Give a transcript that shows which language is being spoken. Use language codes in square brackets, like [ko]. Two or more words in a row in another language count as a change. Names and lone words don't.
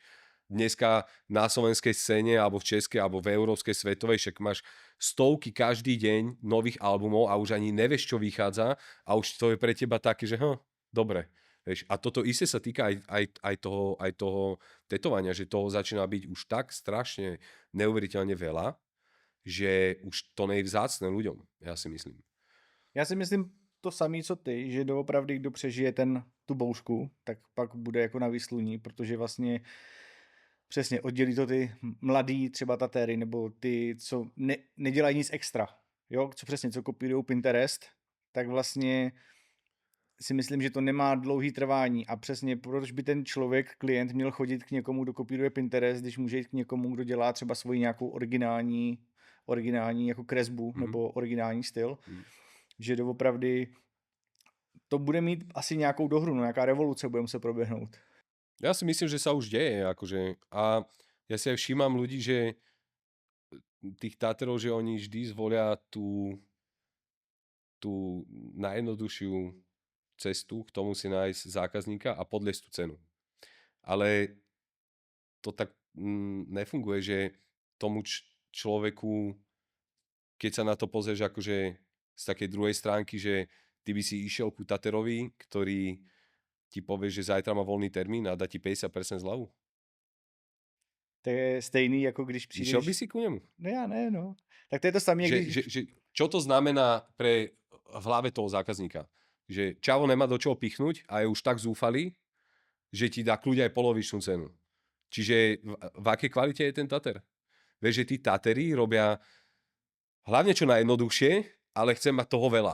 [sk] Dneska na slovenskej scéne, alebo v českej, alebo v európskej, svetovej, však máš stovky každý deň nových albumov a už ani nevieš, čo vychádza a už to je pre teba také, že dobre. Vieš, a toto isté sa týka aj toho tetovania, že toho začína byť už tak strašne neuveriteľne veľa, že už to nie je vzácne ľuďom, ja si myslím. [cs] Já si myslím to samé, co ty, že doopravdy, kdo přežije tu bouřku, tak pak bude jako na výsluní, protože vlastně přesně oddělí to ty mladý třeba tatéry, nebo ty, co nedělají nic extra, jo, co kopírují Pinterest, tak vlastně si myslím, že to nemá dlouhý trvání a přesně proč by ten člověk, klient měl chodit k někomu, kdo kopíruje Pinterest, když může jít k někomu, kdo dělá třeba svoji nějakou originální jako kresbu nebo originální styl, že doopravdy to bude mít asi nějakou dohru, no nějaká revoluce bude muset proběhnout. [sk] Ja si myslím, že sa už deje, akože, a ja si aj všímam ľudí, že tých táterov, že oni vždy zvolia tú najjednoduchšiu cestu k tomu si nájsť zákazníka a podliesť tú cenu. Ale to tak nefunguje, že tomu človeku, keď sa na to pozrieš akože z takej druhej stránky, že ty by si išiel ku taterovi, ktorý ti povie, že zajtra má voľný termín a dá ti 50% zľavu. [cs] To je stejný, jako když přijdeš... [sk] Išiel by si ku nemu? [cs] No já ne, no. Tak to je to samé, [sk] čo to znamená v hlave toho zákazníka? Že čavo nemá do čoho pichnúť a je už tak zúfalý, že ti dá kľudia aj polovičnú cenu. Čiže v akej kvalite je ten tater? Vieš, že tí tatery robia hlavne čo najjednoduchšie, ale chcem mať toho veľa.